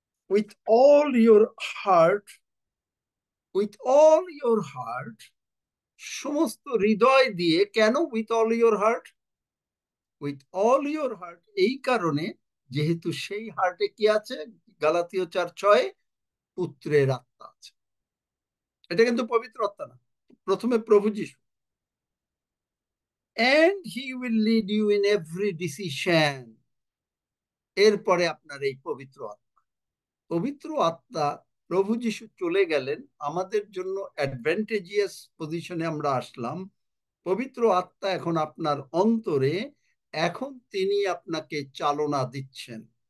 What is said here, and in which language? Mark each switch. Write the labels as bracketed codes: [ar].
[en] with all your heart, with all your heart, [bn] সমস্ত হৃদয় দিয়ে। কেন [en] With all your heart? [bn] With all your heart এই কারণে, যেহেতু সেই হার্টে কি আছে? গালাতীয় 4:6, পুত্রের আত্মা আছে। এটা কিন্তু পবিত্র আত্মা না, প্রথমে প্রভু যিশু। [en] and he will lead you in every decision। [bn] এরপরে আপনার এই পবিত্র আত্মা, পবিত্র আত্মা, প্রভু যিশু চলে গেলেন, আমাদের জন্য অ্যাডভান্টেজিয়াস পজিশনে আমরা আসলাম। পবিত্র আত্মা এখন আপনার অন্তরে, এখন তিনি আপনাকে চালনা দিচ্ছেন।